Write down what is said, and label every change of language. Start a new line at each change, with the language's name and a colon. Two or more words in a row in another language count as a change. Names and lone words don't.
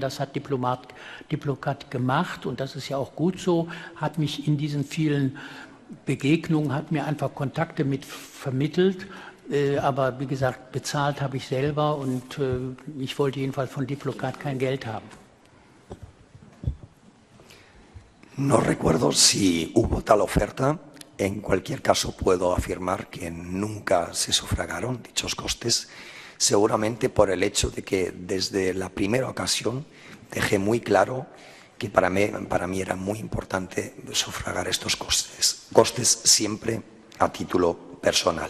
German: Das hat Diplocat gemacht und das ist ja auch gut so, hat mich in diesen vielen Begegnungen, hat mir einfach Kontakte mit vermittelt. Aber wie gesagt, bezahlt habe ich selber und ich wollte jedenfalls von Diplocat kein Geld haben.
Spanish: No recuerdo si hubo tal oferta. En cualquier caso, puedo afirmar que nunca se sufragaron dichos costes, seguramente por el hecho de que desde la primera ocasión dejé muy claro que para mí era muy importante sufragar estos costes siempre a título personal.